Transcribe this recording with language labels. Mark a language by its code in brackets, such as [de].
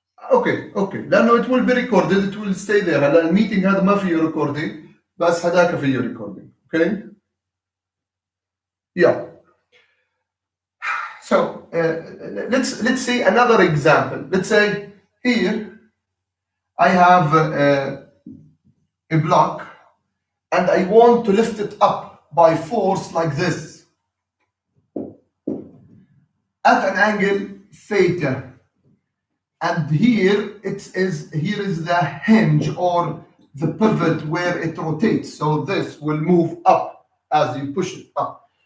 [ar] اوكي لانه [en] it will be recorded, it will stay there. [ar] هلا الميتنج هذا ما فيه recording بس هذاك فيه recording. [en] Okay. Yeah. So let's say another example. Let's say here I have a block and I want to lift it up by force like this at an angle theta, and here is the hinge or the pivot where it rotates, so this will move up as you push it up.